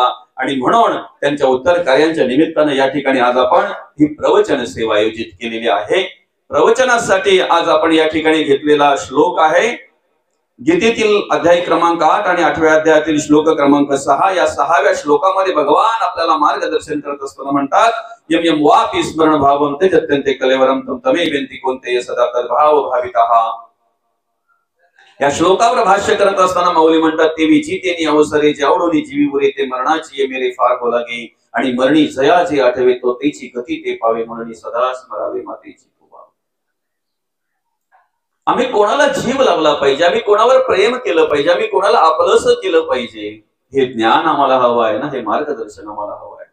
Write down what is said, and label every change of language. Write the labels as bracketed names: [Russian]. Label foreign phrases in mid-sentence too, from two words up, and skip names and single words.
[Marathi] आणि म्हणून त्यांच्या उत्तर कार्यांच्या निमित्तानं या ठिकाणी आज आपण ही प्रवचन सेवा आयोजित केलेली आहे. प्रवचनासाठी आज आपण या ठिकाणी घेतलेला श्लोक आहे गीतेतील अध्याय क्रमांक 8 आणि 8व्या अध्यायातील श्लोक क्रमांक 6. या 6व्या श्लोकामध्ये भगवान आपल्याला मार्गदर्शन करत असताना म्हणतात, [Sanskrit] यम यम वापि स्मरण भावं ते जत्यन्ते कलेवरम तम तमे वेंती कोणते सदा तद्भाव भाविताः. [Marathi] या श्लोकावर भाष्य करत असताना माऊली म्हणतात, तेवीची तेनी अवसरे जेवढोनी जीवी उरे ते मरणाची मेरे फार हो लागे. आणि मरणी जया जे आठवे तो तेची गती ते पावे, म्हणून सदा स्मरावे मातेची. आम्ही कोणाला जीव लावला पाहिजे, आम्ही कोणावर प्रेम केलं पाहिजे, आम्ही कोणाला आपलंस केलं पाहिजे, हे ज्ञान आम्हाला हवं आहे ना, हे मार्गदर्शन आम्हाला हवं आहे.